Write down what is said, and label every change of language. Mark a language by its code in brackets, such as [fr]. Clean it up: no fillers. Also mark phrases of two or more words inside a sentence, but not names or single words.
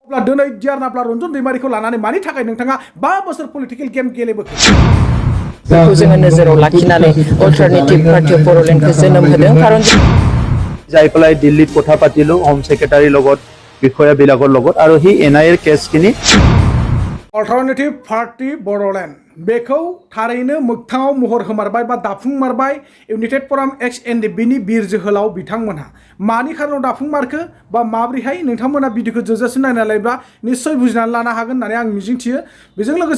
[brx] अब्ला दिनै दियारनाब्ला रन्जन दैमारिखौ लानानै मानि थाखाय नोंथाङा 5 बोसोर [en] political game [brx] गेलेबोखो बेखौ जोङो नोजोराव लाखिनानै अल्टारनेटिभ पार्टी अफ बर'लेण्डखौ जोनोम होदों खारन [as] যাই পেলাই দিল্লীত কথা পাতিলো [en] home secretaryৰ [as] লগত বিষয়াবিলাকৰ লগত আৰু হি এনআইএৰ কেছখিনি [brx] अल्टारनेटिभ पार्टी बर'लेण्ड बेखौ थारैनो मोगथाङाव महर होमारबाय बा दाफुंमारबाय इउनाइटेड फराम एक्स एनडिबिनि बिर जोहोलाव बिथांमोनहा मानि खारनाव दाफुंमारखो बा माब्रैहाय नोंथांमोना भिडिअखौ जोबजासिम नायना लायोब्ला निश्चय बुजिनानै लानो हागोन होननानै आं मिजिंथियो बेजों लोगोसे